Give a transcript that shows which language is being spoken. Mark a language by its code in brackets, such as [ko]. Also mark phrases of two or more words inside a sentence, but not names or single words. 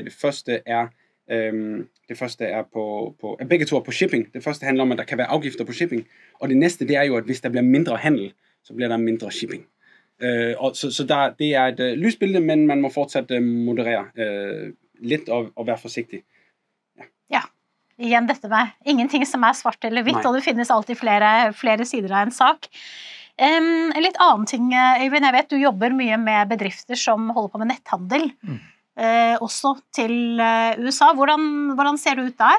[da] Det første er på begge to er på shipping. Det første handler om, at der kan være afgifter på shipping, og det næste det er jo, at hvis der bliver mindre handel, så bliver der mindre shipping. Og så det er et lysbillede, men man må fortsat moderere lidt og være forsigtig. [no] Ja, igjen dette med ingenting som er svart eller hvitt, og det finnes alltid flere sider av en sak. En litt annen ting, Øyvind, jeg vet du jobber mye med bedrifter som holder på med netthandel, også til USA. Hvordan ser det ut der?